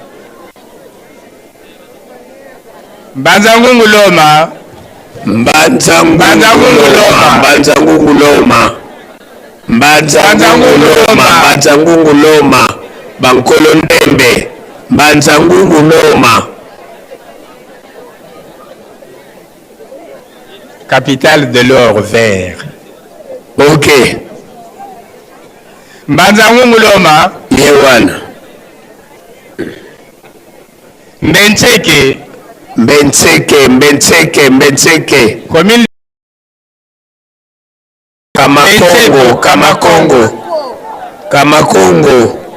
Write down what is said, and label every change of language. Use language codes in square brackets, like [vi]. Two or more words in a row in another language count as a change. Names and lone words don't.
[fr] Mbanzangungu Loma. Mbanzangungu Loma. Bankolo Ndembe. Mbanzangungu Loma. Capitale de l'or vert. Ok. Mbanzangungu Loma. Yewana. Mbenseke. Commune Kamakongo.